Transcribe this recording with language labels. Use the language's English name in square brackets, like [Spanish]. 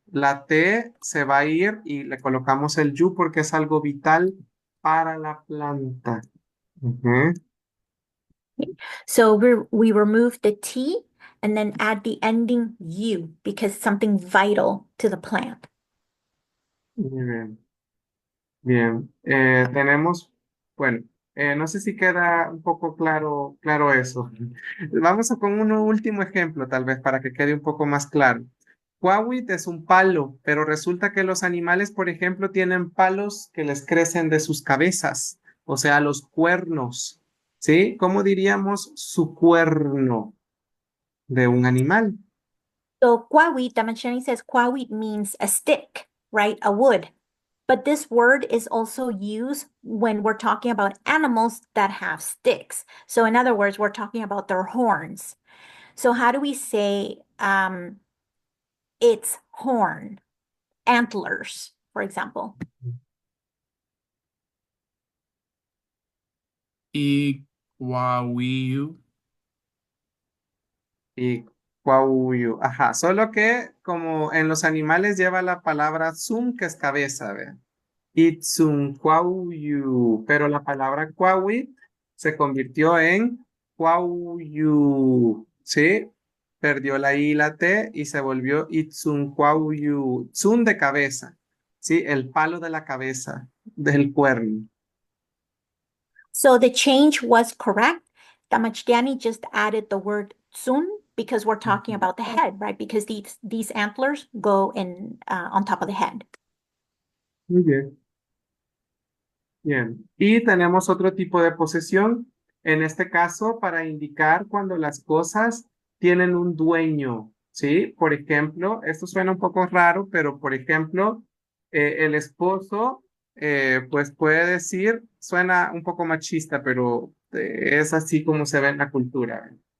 [Spanish] La T se va a ir y le colocamos el yu porque es algo vital para la planta. Ujú. [English] So we remove the T and then add the ending U because it's something vital to the plant. [Spanish] Muy bien. Bien. Tenemos, bueno, no sé si queda un poco claro eso. Vamos a con un último ejemplo, tal vez, para que quede un poco más claro. Quawit es un palo, pero resulta que los animales, por ejemplo, tienen palos que les crecen de sus cabezas, o sea, los cuernos, ¿sí? ¿Cómo diríamos su cuerno de un animal? [English] So kwawit, Damashani says kwawit means a stick, right? A wood. But this word is also used when we're talking about animals that have sticks. So in other words, we're talking about their horns. So how do we say its horn, antlers, for example? [Pipil] Ikwawiyu. [Spanish] Y cuauyu, ajá, solo que como en los animales lleva la palabra zum, que es cabeza, ¿ve? Itzum cuauyu, pero la palabra cuauit se convirtió en cuauyu, ¿sí? Perdió la I y la T y se volvió itzum cuauyu, zum de cabeza, ¿sí? El palo de la cabeza, del cuerno. [English] So the change was correct. Damachtiani just added the word tsun because we're talking about the head, right? Because these antlers go in on top of the head. [Spanish] Muy bien. Bien, y tenemos otro tipo de posesión, en este caso para indicar cuando las cosas tienen un dueño, ¿sí? Por ejemplo, esto suena un poco raro, pero por ejemplo, el esposo, pues puede decir, suena un poco machista, pero es así como se ve en la cultura.